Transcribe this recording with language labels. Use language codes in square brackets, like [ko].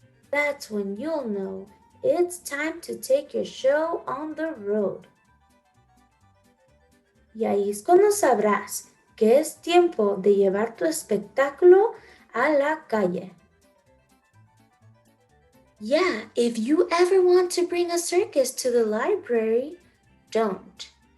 [en] That's when you'll know it's time to take your show on the road. [es] Y ahí es cuando sabrás que es tiempo de llevar tu espectáculo a la calle. [en] Yeah, if you ever want to bring a circus to the library, don't.